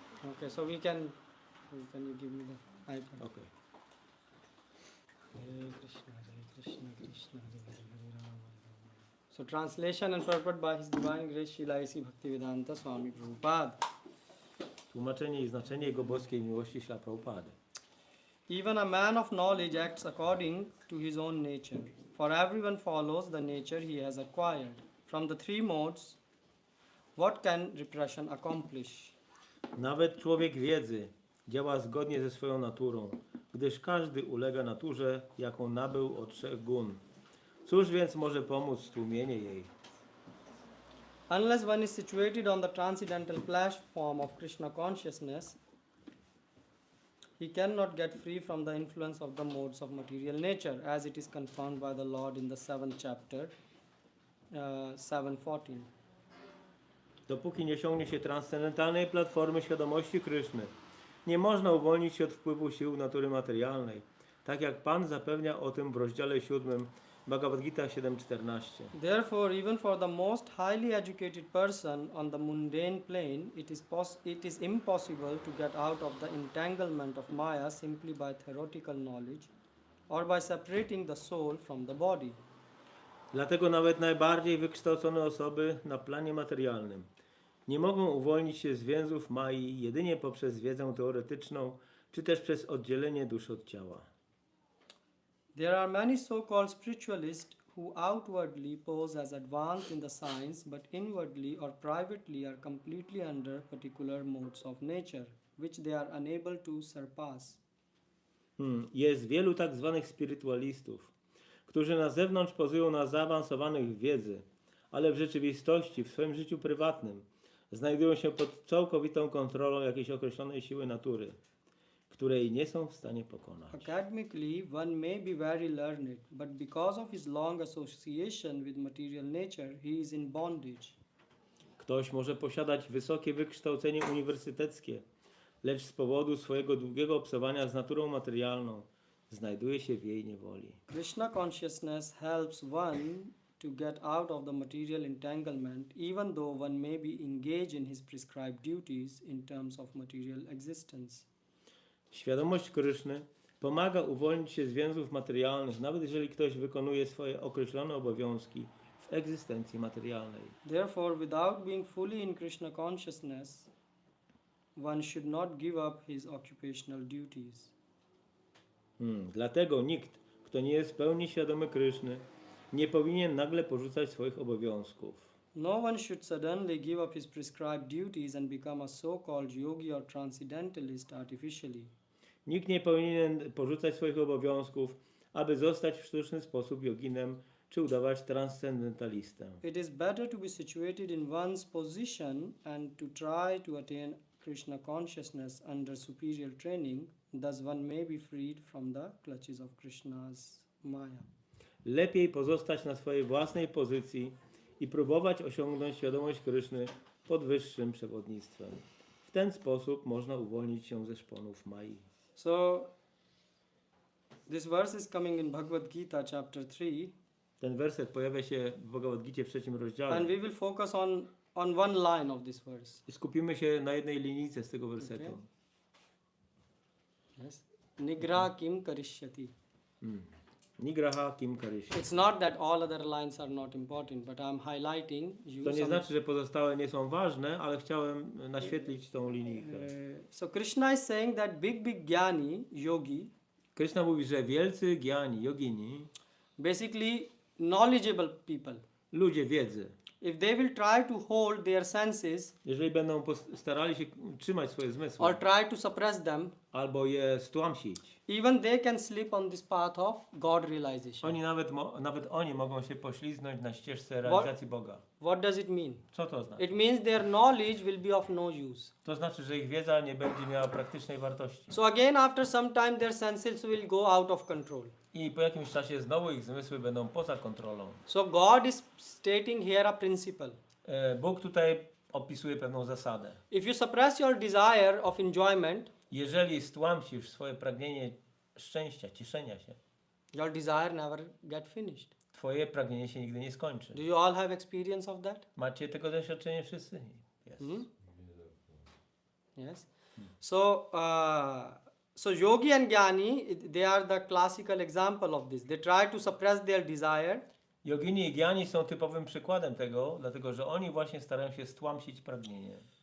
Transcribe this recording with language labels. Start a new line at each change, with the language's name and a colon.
English: Okay, so we can you give me the iPad? Okay.
Sanskrit: Hare Krishna, Krishna, Hare Ram.
English: So translation and purport by His Divine Grace Srila A.C. Bhaktivedanta Swami Prabhupada.
Polish: Tłumaczenie i znaczenie Jego boskiej miłości śla Prabhupady.
English: Even a man of knowledge acts according to his own nature, for everyone follows the nature he has acquired. From the three modes, what can repression accomplish?
Polish: Nawet człowiek wiedzy działa zgodnie ze swoją naturą, gdyż każdy ulega naturze, jaką nabył od 3 gun. Cóż więc może pomóc w tłumieniu jej?
English: Unless one is situated on the transcendental platform of Krishna consciousness, he cannot get free from the influence of the modes of material nature, as it is confirmed by the Lord in the 7th chapter, 7:14.
Polish: Dopóki nie osiągnie się transcendentalnej platformy świadomości Kryszny, nie można uwolnić się od wpływu sił natury materialnej, tak jak Pan zapewnia o tym w rozdziale 7 Bhagavad Gita 7.14.
English: Therefore, even for the most highly educated person on the mundane plane, it is impossible to get out of the entanglement of Maya simply by theoretical knowledge or by separating the soul from the body.
Polish: Dlatego nawet najbardziej wykształcone osoby na planie materialnym nie mogą uwolnić się z więzów Mai jedynie poprzez wiedzę teoretyczną, czy też przez oddzielenie duszy od ciała.
English: There are many so-called spiritualists who outwardly pose as advanced in the science, but inwardly or privately are completely under particular modes of nature, which they are unable to surpass.
Polish: Jest wielu tak zwanych spirytualistów, którzy na zewnątrz pozują na zaawansowanych w wiedzy, ale w rzeczywistości, w swoim życiu prywatnym, znajdują się pod całkowitą kontrolą jakiejś określonej siły natury, której nie są w stanie pokonać.
English: Academically, one may be very learned, but because of his long association with material nature, he is in bondage.
Polish: Ktoś może posiadać wysokie wykształcenie uniwersyteckie, lecz z powodu swojego długiego obcowania z naturą materialną znajduje się w jej niewoli.
English: Krishna consciousness helps one to get out of the material entanglement, even though one may be engaged in his prescribed duties in terms of material existence.
Polish: Świadomość Kryszny pomaga uwolnić się z więzów materialnych, nawet jeżeli ktoś wykonuje swoje określone obowiązki w egzystencji materialnej.
English: Therefore, without being fully in Krishna consciousness, one should not give up his occupational duties.
Polish: Dlatego nikt, kto nie jest w pełni świadomy Kryszny, nie powinien nagle porzucać swoich obowiązków.
English: No one should suddenly give up his prescribed duties and become a so-called yogi or transcendentalist artificially.
Polish: Nikt nie powinien porzucać swoich obowiązków, aby zostać w sztuczny sposób joginem czy udawać transcendentalistę.
English: It is better to be situated in one's position and to try to attain Krishna consciousness under superior training, thus one may be freed from the clutches of Krishna's Maya.
Polish: Lepiej pozostać na swojej własnej pozycji i próbować osiągnąć świadomość Kryszny pod wyższym przewodnictwem. W ten sposób można uwolnić się ze szponów Mai.
English: So, this verse is coming in Bhagavad Gita chapter 3,
Polish: Ten werset pojawia się w Bhagavad Gicie w 3 rozdziale.
English: and we will focus on one line of this verse.
Polish: I skupimy się na jednej linijce z tego wersetu.
English: Okay. Yes.
Sanskrit: Nigra kim karishyati. Nigraha kim karisha.
English: It's not that all other lines are not important, but I'm highlighting you
Polish: To nie
English: some.
Polish: znaczy, że pozostałe nie są ważne, ale chciałem naświetlić tą linijkę.
English: So Krishna is saying that big jnani, yogi,
Polish: Krishna mówi, że wielcy gyani, yogini,
English: basically knowledgeable people,
Polish: ludzie wiedzy,
English: if they will try to hold their senses
Polish: jeżeli będą starali się trzymać swoje zmysły
English: or try to suppress them,
Polish: albo je stłamsić,
English: even they can slip on this path of God realization.
Polish: oni nawet oni mogą się poślizgnąć na ścieżce realizacji Boga.
English: What does it mean?
Polish: Co to znaczy?
English: It means their knowledge will be of no use.
Polish: To znaczy, że ich wiedza nie będzie miała praktycznej wartości.
English: So again, after some time, their senses will go out of control.
Polish: I po jakimś czasie znowu ich zmysły będą poza kontrolą.
English: So God is stating here a principle.
Polish: Bóg tutaj opisuje pewną zasadę.
English: If you suppress your desire of enjoyment,
Polish: Jeżeli stłamsisz swoje pragnienie szczęścia, cieszenia się,
English: your desire never get finished.
Polish: twoje pragnienie się nigdy nie skończy.
English: Do you all have experience of that?
Polish: Macie tego doświadczenie wszyscy?
English: Yes. Yes. So yogi and jnani, they are the classical example of this. They try to suppress their desire.
Polish: Jogini i gyani są typowym przykładem tego, dlatego że oni właśnie starają się stłamsić pragnienie.